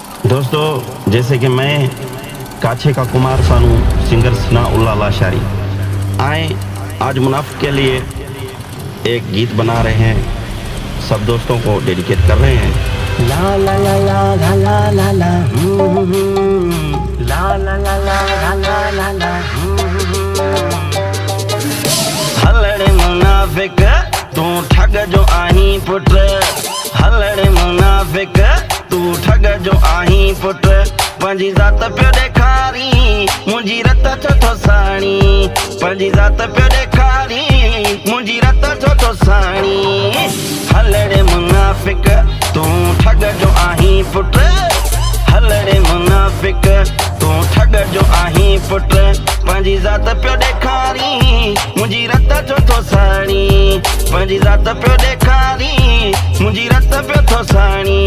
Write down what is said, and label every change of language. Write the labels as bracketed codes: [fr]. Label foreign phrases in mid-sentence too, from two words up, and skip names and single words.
[hi] दोस्तों, जैसे कि मैं काछे का कुमार सानू सिंगर सनाउल्लाह लाशारी आए आज मुनाफिक के लिए एक गीत बना रहे हैं, सब दोस्तों को डेडिकेट कर रहे हैं। ला ला ला ला [sd] ला ला ला ला ला ला ला ला ला ला ला हलड़े मुनाफिक तू ठग जो आही पुट, हलड़े मुनाफिक तू ठग जो आही पुट, पंजी ज़ात पियो ॾेखारी मुंहिंजी रत छो थो साणी, पंजी ज़ात पियो ॾेखारी मुंहिंजी रत छो थो साणी। हलड़े मुनाफिक तू ठग जो आही पुट, हलड़े मुनाफिक तू ठग जो आही पुट, पंजी ज़ात पियो ॾेखारी मुंहिंजी रत छो थो साणी, पंजी ज़ात पियो ॾेखारी मुंहिंजी रत पियो थो साणी।